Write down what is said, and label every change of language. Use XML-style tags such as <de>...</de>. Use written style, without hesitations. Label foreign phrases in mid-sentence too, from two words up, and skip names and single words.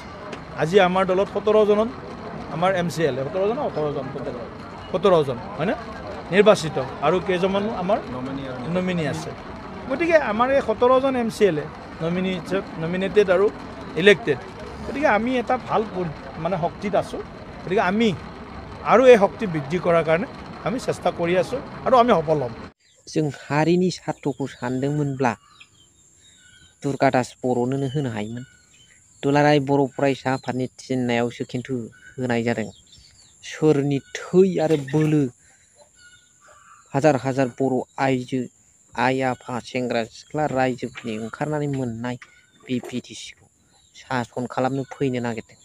<as>আজি আমাৰ দলত 17জনত আমাৰ MCLA 17জন 17জন হয়নে নিৰ্বাচিত, আৰু কেইজনমান আমাৰ নমিনী আছে। গতিকে আমাৰ এই 17জন MCLA নমিনেটেড আৰু ইলেক্টেড। গতিকে আমি এটা ভাল মানে শক্তিত আছোঁ। গতিকে আমি আৰু এই শক্তি বৃদ্ধি কৰাৰ কাৰণে আমি চেষ্টা কৰি আছোঁ আৰু আমি সফল হ'ম।</as> <brx>जों हारिनि सार्थ'खौ सानदोंमोनब्ला दुर्गा दास बर'नोनो होनो हायोमोन। दुलाराय बर' फरायसा आफादनि थिननायावसो खिन्थु होनाय जादों। सोरनि थै आरो बोलो हाजार हाजार बर' आइजो, आइ आफा, सेंग्रा सिख्ला रायजोफोरनि ओंखारनानै मोननाय बे BTCखौ सासन खालामनो फैनो नागिरदों।</brx>